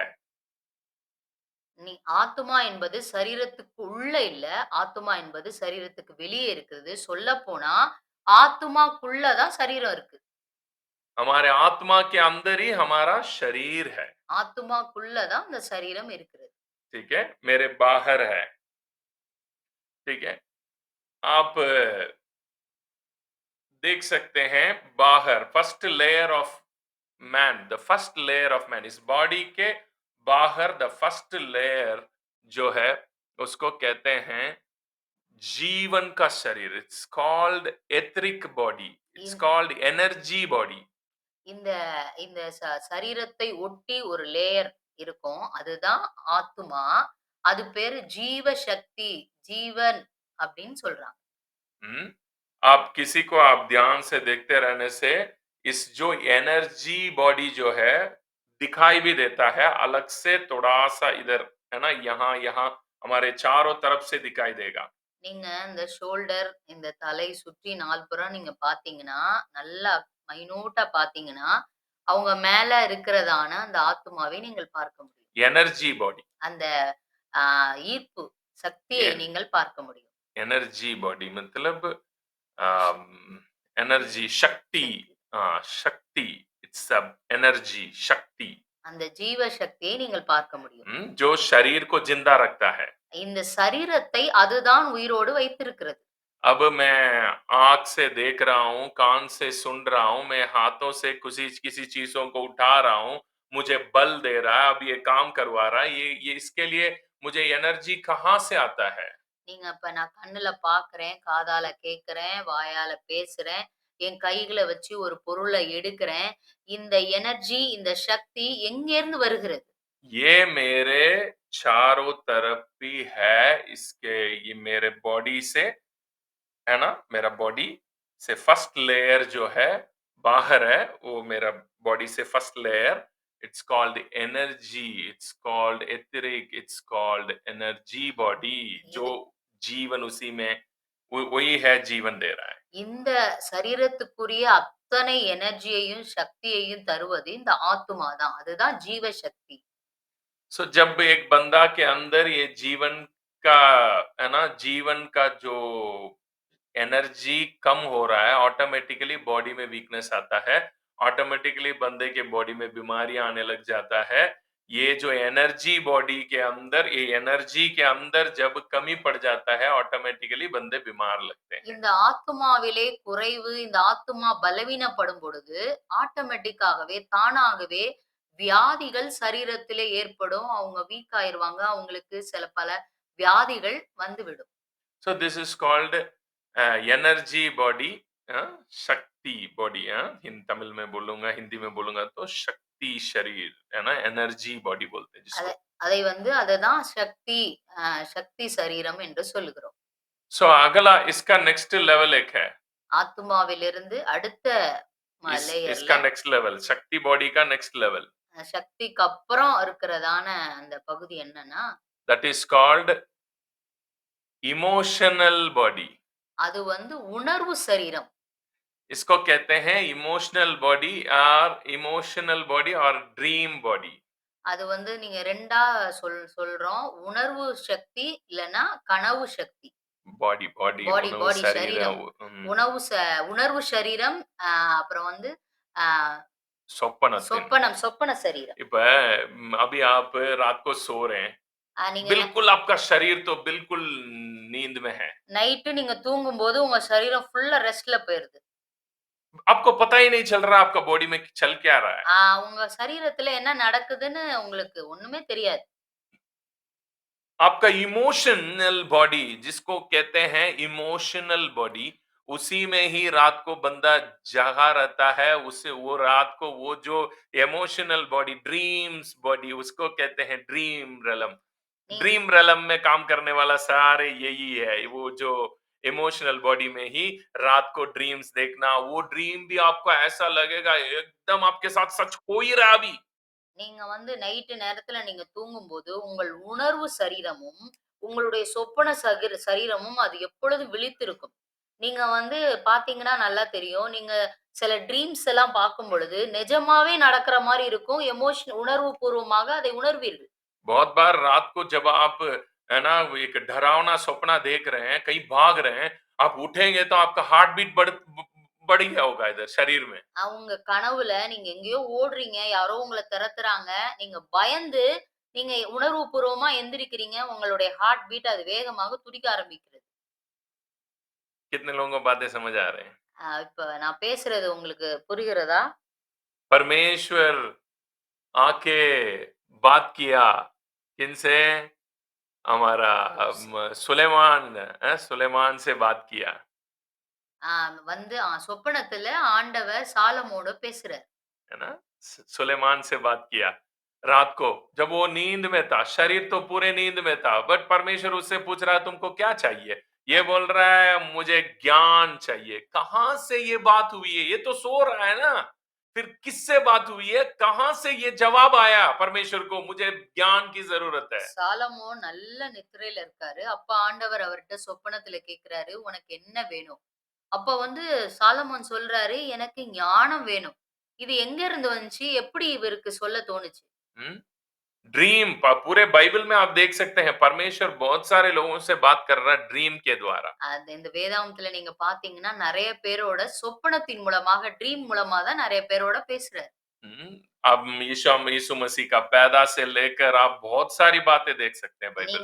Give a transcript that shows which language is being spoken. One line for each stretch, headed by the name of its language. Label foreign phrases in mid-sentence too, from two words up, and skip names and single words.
Tamil: நீ ஆத்துமா என்பது சரீரத்துக்கு உள்ள இல்ல. ஆத்துமா என்பது சரீரத்துக்கு வெளியே இருக்கிறது. சொல்லப்போனா, ஆத்துமாக்குள்ள தான் சரீரம் இருக்கு.
Hindi: हमारे आत्मा के अंदर ही हमारा शरीर है।
Tamil: ஆத்துமாக்குள்ள தான் அந்த சரீரம் இருக்கிறது.
Hindi: ठीक है, मेरे बाहर है। ठीक है, आप देख सकते हैं बाहर,
English: first layer of man, the first layer of man,
Hindi: इस बॉडी के बाहर
English: the first layer
Hindi: जो है उसको कहते हैं जीवन का शरीर।
English: It's called etheric body, it's
Tamil: இந்
English: called energy body.
Tamil: இந்த இந்த சரீரத்தை ஒட்டி ஒரு லேயர் இருக்கும். அதுதான் ஆத்துமா. அது பேரு ஜீவ சக்தி, ஜீவன் அப்படின்னு சொல்றாங்க.
Hindi: हम्म, आप किसी को आप ध्यान से देखते रहने से इस जो
English: energy body
Hindi: जो है दिखाई भी देता है अलग से, थोड़ा सा इधर, है ना, यहाँ यहाँ हमारे चारों तरफ से दिखाई देगा।
Tamil: நீங்க இந்த ஷோல்டர், இந்த தலை சுற்றி நால்புறம் நீங்க பார்த்தீங்கன்னா, நல்லா மைனூட்டா பார்த்தீங்கன்னா, அவங்க மேல இருக்கிறதான அந்த ஆத்துமாவை நீங்கள் பார்க்க முடியும்.
English: energy body,
Tamil: அந்த ஆ ஈர்ப்பு சக்தியை நீங்கள் பார்க்க முடியும்.
English: energy body
Hindi: मतलब एनर्जी, शक्ति,
Tamil: சக்தி.
Hindi: शक्ति,
English: it's energy,
Hindi: शक्ति।
Tamil: அந்த ஜீவ சக்தியை நீங்கள் பார்க்க முடியும்.
Hindi: जो शरीर को जिंदा रखता है।
Tamil: இந்த சரீரத்தை அதுதான் உயிரோடு வைத்திருக்கிறது.
Hindi: अब मैं आंख से देख रहा हूँ, कान से सुन रहा हूँ, मैं हाथों से किसी चीजों को उठा रहा हूँ, मुझे बल दे रहा है, अब ये काम करवा रहा है, ये इसके लिए मुझे एनर्जी कहाँ से आता है?
Tamil: நீங்க அப்ப நான் கண்ணுல பார்க்கிறேன், காதால கேட்கிறேன், வாயால பேசுறேன், என் கைகள வச்சு ஒரு பொருள எடுக்கிறேன். இந்த எனர்ஜி, இந்த சக்தி எங்கேருந்து வருகிறது?
Hindi: ये मेरे चारों तरफ भी है, इसके ये मेरे बॉडी से, है ना, मेरा बॉडी से
English: first layer
Hindi: जो है बाहर है, वो मेरा बॉडी से
English: first layer, It's called energy, it's called etheric, it's called energy body. जो
Tamil: இது
Hindi: जीवन उसी में, वही है, जीवन दे रहा है।
Tamil: இந்த சரீரத்துக்குரிய அத்தனை எனர்ஜியையும், சக்தியையும் தருவது இந்த ஆத்துமா தான். அதுதான் ஜீவ சக்தி.
Hindi: सो जब एक बंदा के अंदर ये जीवन का, है ना, जीवन का जो एनर्जी कम हो रहा है, ऑटोमेटिकली बॉडी में वीकनेस आता है, ऑटोमेटिकली बंदे के बॉडी में बीमारियां आने लग जाता है। ये जो एनर्जी बॉडी के अंदर, ये एनर्जी के अंदर जब कमी पड़ जाता है, ऑटोमेटिकली बंदे बीमार लगते हैं।
Tamil: இந்த ஆத்துமாவிலே குறைவு, இந்த ஆத்துமா பலவீனப்படும் பொழுது, ஆட்டோமேட்டிக்காகவே, தானாகவே வியாதிகள் சரீரத்திலே ஏற்படும். அவங்க வீக் ஆயிருவாங்க. அவங்களுக்கு சில பல வியாதிகள் வந்துவிடும்.
English: So this is called energy body, शक्ति बॉडी।
Hindi: इन तमिल में बोलूंगा, हिंदी में बोलूंगा तो शक्ति शरीर, है ना,
English: energy body
Hindi: बोलते हैं
Tamil: அதை
Hindi: जिसको।
Tamil: அதை வந்து அததான் சக்தி சக்தி சரீரம் என்று சொல்லுகிறோம்.
Hindi: सो अगला इसका
English: next level
Hindi: एक है,
Tamil: ஆத்துமாவிலிருந்து அடுத்த லேயர்ல
Hindi: इसका
English: next level,
Hindi: शक्ति बॉडी का
English: next level,
Tamil: சக்திக்கு அப்புறம் இருக்கிறதான அந்த பகுதி என்னன்னா,
English: That is called emotional body.
Tamil: அது வந்து உணர்வு சரீரம்.
Hindi: इसको कहते हैं
English: emotional body,
Hindi: और
English: emotional body
Hindi: और
English: dream body.
Tamil: அது வந்து நீங்க 2ஆ சொல்றோம். உணர்வு சக்தி இல்லன்னா கனவு சக்தி.
English: body body
Tamil: பாடி उणव பாடி
Hindi: शरीर,
Tamil: சரீரம். உணர்வு சரீரம், அப்புறம் வந்து அ சொப்பனத்தின்। சொப்பன சரீரம்.
Hindi: இப்ப अभी आप रात को सो रहे हैं,
Tamil: நீங்க என்ன
Hindi: बिल्कुल आपका शरीर तो बिल्कुल नींद में है।
Tamil: நைட்டு நீங்க தூங்கும்போது உங்க சரீரம்
English: full rest
Tamil: போயிருது.
Hindi: आपको पता ही नहीं चल रहा आपका बॉडी में चल क्या रहा है।
Tamil: உங்க சரீரத்துல என்ன நடக்குதுன்னு உங்களுக்கு ஒண்ணுமே தெரியாது.
Hindi: आपका
English: emotional body,
Hindi: जिसको कहते हैं
English: emotional body,
Hindi: उसी में ही रात को बंदा जगा रहता है। उसे वो रात को वो जो
English: emotional body, dreams body,
Hindi: उसको कहते हैं
English: dream realm.
Tamil: நீ
English: dream realm
Hindi: में काम करने वाला सारे यही है। वो जो
English: emotional body
Hindi: में ही रात को ड्रीम्स देखना, वो ड्रीम भी आपको ऐसा लगेगा एकदम आपके साथ सच हो ही रहा अभी।
Tamil: நீங்க நைட்டு நேரத்துல நீங்க தூங்கும்போது, உங்கள் உணர்வு சரீரமும், உங்களுடைய சொப்பன சரீரமும் அது எப்பொழுதும் விழித்திருக்கும். நீங்க பார்த்தீங்கன்னா நல்லா தெரியும். நீங்க சில ட்ரீம்ஸ் எல்லாம் பார்க்கும் பொழுது, நிஜமாவே நடக்கிற மாரி இருக்கும். உணர்வு பூர்வமாக அதை உணர்வீர்கள்.
Hindi: बहुत बार रात को जब आप है ना एक डरावना सपना देख रहे हैं, कहीं भाग रहे हैं, आप उठेंगे तो आपका
English: heart beat
Hindi: बढ़ गया होगा इधर शरीर में।
Tamil: உங்க கனவுல நீங்க எங்கேயோ ஓடுறீங்க, யாரோ உங்கள துரத்துறாங்க. நீங்க பயந்து, நீங்க உணர்வுபூர்வமா எந்திரிக்கிறீங்க. உங்களுடைய
English: heart beat
Tamil: அது வேகமாக துடிக்க ஆரம்பிக்கிறது.
Hindi: कितने लोगों को बातें समझ आ रहे हैं?
Tamil: இப்ப நான் பேசுறது உங்களுக்கு புரிகிறதா?
Hindi: परमेश्वर आके बात किया किनसे? हमारा सुलेमान से बात किया।
Tamil: ஆ சொப்பனத்துல ஆண்டவர் சாலமோட பேசுறார்.
Hindi: है ना? सुलेमान से बात किया रात को, जब वो नींद में था, शरीर तो पूरे नींद में था, बट परमेश्वर उससे पूछ रहा है तुमको क्या चाहिए? ये बोल रहा है मुझे ज्ञान चाहिए। कहां से ये बात हुई है? ये तो सो रहा है ना। फिर किससे बात हुई है? कहां से ये जवाब आया परमेश्वर को, मुझे ज्ञान की जरूरत है।
Tamil: சாலமோன் நல்ல நித்திரையில இருக்காரு. அப்ப ஆண்டவர் அவர்ட்ட சொப்பனத்துல கேட்கிறாரு, "உனக்கு என்ன வேணும்?" அப்ப சாலமோன் சொல்றாரு, "எனக்கு ஞானம் வேணும்." இது எங்க இருந்து வந்துச்சு? எப்படி இவருக்கு சொல்ல தோணுச்சு?
Hindi: ड्रीम पूरे बाइबल में आप देख सकते हैं, परमेश्वर बहुत सारे लोगों से बात कर रहा है ड्रीम के द्वारा।
Tamil: இந்த வேதாகமத்துல நீங்க பார்த்தீங்கன்னா, நெறைய பேரோட சொப்பனத்தின் மூலமாக, ட்ரீம் மூலமா தான் நெறைய பேரோட பேசுறாரு.
Hindi: अब यीशु मसीह का पैदा से लेकर आप बहुत सारी बातें देख सकते हैं बाइबल